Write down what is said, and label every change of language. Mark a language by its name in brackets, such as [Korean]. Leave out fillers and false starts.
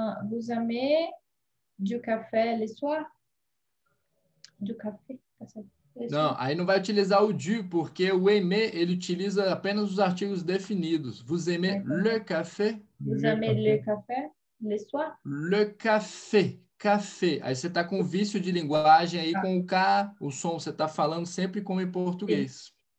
[French] Vous aimez du café le soir? Du café, [Portuguese] tá certo? Não, aí não vai utilizar o du, porque o aimer, ele utiliza apenas os artigos definidos. [French] Vous aimez le café? Vous aimez le café le soir? Le café. Café. [Portuguese] Aí você está com vício de linguagem aí com o K, o som. Você está falando sempre como em português.